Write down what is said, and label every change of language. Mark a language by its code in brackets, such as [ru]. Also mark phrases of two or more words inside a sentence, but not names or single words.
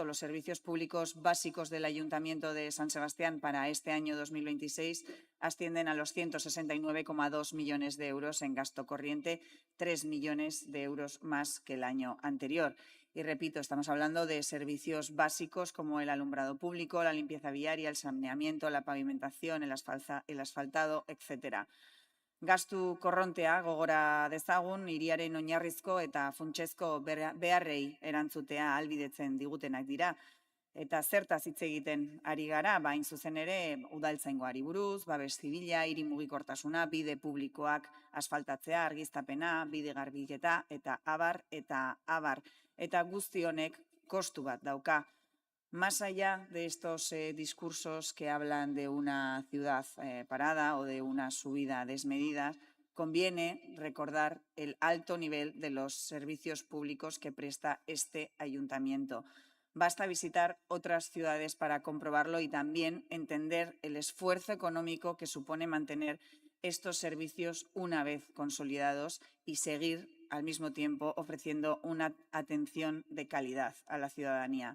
[es] Los servicios públicos básicos del Ayuntamiento de San Sebastián para este año 2026 ascienden a los 169,2 millones de euros en gasto corriente, 3 millones de euros más que el año anterior. Y repito, estamos hablando de servicios básicos como el alumbrado público, la limpieza viaria, el saneamiento, la pavimentación, el asfaltado, etc. [eu] Gastu korrontea gogora dezagun, hiriaren oinarrizko eta funtsezko beharrei erantzutea ahalbidetzen digutenak dira. Eta zertaz hitz egiten ari gara, hain zuzen ere udaltzaingoari buruz, babes zibila, hiri mugikortasuna, bide publikoak asfaltatzea, argiztapena, bide garbiketa eta abar eta abar. Eta guzti honek kostu bat dauka. [es] Más allá de estos discursos que hablan de una ciudad parada o de una subida desmedida, conviene recordar el alto nivel de los servicios públicos que presta este ayuntamiento. Basta visitar otras ciudades para comprobarlo y también entender el esfuerzo económico que supone mantener estos servicios una vez consolidados y seguir al mismo tiempo ofreciendo una atención de calidad a la ciudadanía.